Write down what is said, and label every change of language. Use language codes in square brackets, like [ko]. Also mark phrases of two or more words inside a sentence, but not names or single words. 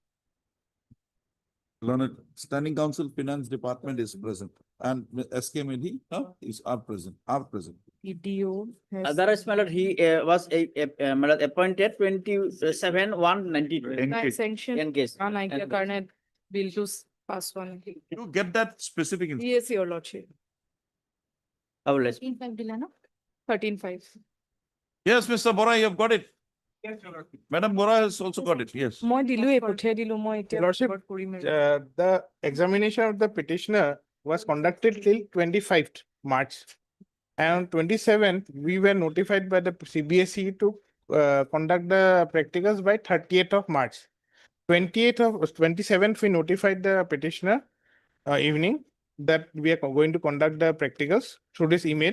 [en] Learned Standing Council Finance Department is present and SK Medi are present. DDO has. other fellow, he was appointed 27/1/92. Sanction. Engaged. [as] নাইকিয়া কাৰণে বিলটো পাছ হোৱা নাই। [en] You get that specific. Yes, Your Lordship. Authorised. [as] 13.5 দিলা ন? [en] 13.5. Yes, Mr. Bora, you have got it. Madam Bora has also got it, yes. [as] মই দিলোৱে পঠিয়াই দিলো মই এতিয়া [en] Lordship, [as] report কৰিম আৰু। [en] The examination of the petitioner was conducted till 25th March. And on 27th, we were notified by the CBSE to conduct the practicals by 30th of March. 27th, we notified the petitioner evening that we are going to conduct the practicals through this email.